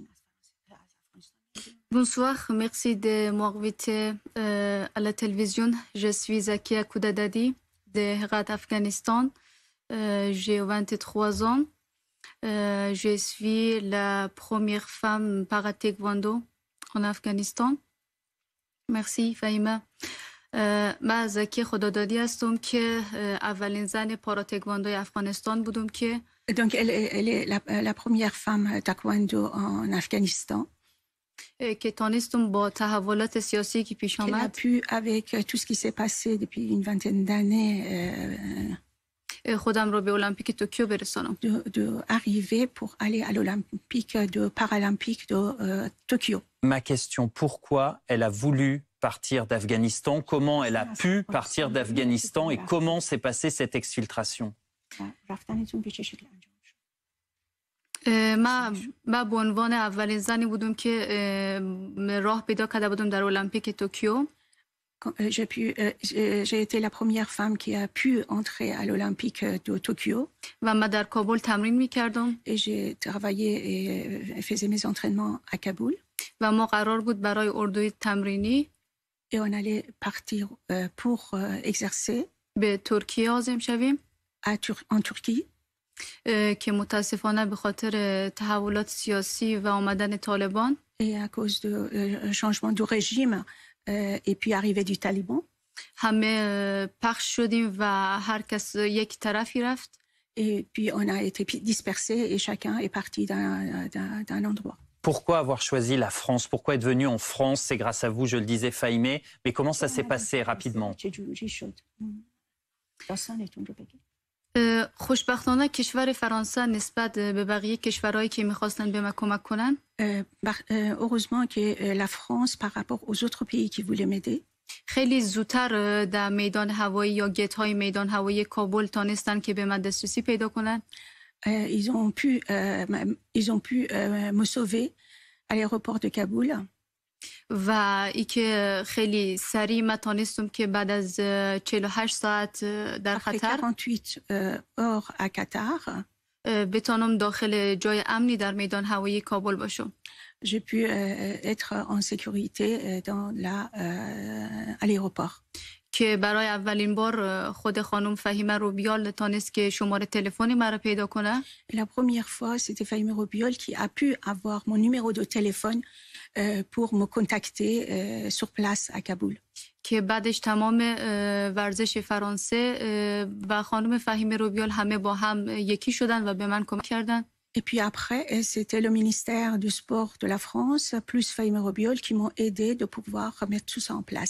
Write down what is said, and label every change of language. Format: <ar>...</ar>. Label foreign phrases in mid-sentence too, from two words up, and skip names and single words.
<fr>Bonsoir, merci de m'inviter à la télévision. Je suis Zakia Rodadadi de Herat, Afghanistan. J'ai 23 ans. Je suis la première femme para-taekwondo en Afghanistan. Merci, Fahima.</fr> <fa>من زکی خدادادی هستم که اولین زن پارا تکواندوی افغانستان بودم که</fa> <fr>Donc, elle est la première femme taekwondo en Afghanistan.</fr> <fa>که تانستم با تحولات سیاسی که پیش آمد.</fa> <fr>Elle a pu, avec tout ce qui s'est passé depuis une vingtaine d'années,</fr> <fa>خودم رو به المپیک توکیو برسانم.</fa> <fr>De arriver pour aller à l'Olympique paralympique de Tokyo. Ma question, pourquoi elle a voulu partir d'Afghanistan? Comment elle a pu partir d'Afghanistan et comment s'est passée cette exfiltration?</fr> <fa>من به عنوان اولین زنی بودم که راه پیدا کرده بودم در المپیک توکیو.</fa> <fr>J'ai été la première femme qui a pu entrer à l'Olympique de Tokyo.</fr> <fa>و من در کابل تمرین می‌کردم.</fa> <fr>Et j'ai travaillé et faisais mes entraînements à Kaboul.</fr> <fa>و ما قرار بود برای اردوی تمرینی</fa> <fr>et on allait partir pour exercer</fr> <fa>به ترکیه عازم شویم</fa> <fr>en Turquie.</fr> <fa>که متاسفانه به خاطر تحولات سیاسی و آمدن طالبان</fa> <fr>et à cause de changement du régime et puis arrivée du Taliban</fr> <fa>همه پخش شدیم و هر کس یک طرفی رفت.</fa> <fr>et puis on a été dispersés et chacun est parti d'un endroit. Pourquoi avoir choisi la France? Pourquoi être venu en France? C'est grâce à vous, je le disais, Fahimé. Mais comment ça s'est passé rapidement?</fr> <fa>خوشبختانه کشور فرانسه نسبت به بقیه کشورهایی که می‌خواستن به ما کمک کنن</fa> <fr>heureusement que la France par rapport aux autres pays qui voulaient m'aider</fr> <fa>خیلی زودتر در میدان هوایی یا گیت‌های میدان هوایی کابل تانستن که به من دسترسی پیدا کنن.</fa> <fr>Ils ont pu me sauver à l'aéroport de Kaboul.</fr> <fa>و اینکه خیلی سریع من تانستم که بعد از 48 ساعت در خطر</fa> <fr>48 heures à Qatar</fr> <fa>بتانم داخل جای امنی در میدان هوایی کابل باشم.</fa> <fr>J'ai pu être en sécurité à l'aéroport.</fr> <fa>که برای اولین بار خود خانم فهیمه روبیال تانست که شماره تلفنی مرا پیدا کنه.</fa> <fr>La première fois, c'était Fahimé Robiol qui a pu avoir mon numéro de téléphone pour me contacter sur place à Kaboul.</fr> <fa>که بعدش تمام ورزش فرانسه و خانم فهیمه روبیال همه با هم یکی شدن و به من کمک کردن.</fa> <fr>Et puis après, c'était le ministère du Sport de la France, plus Fahime Robiol, qui m'ont aidé de pouvoir mettre tout ça en place.</fr>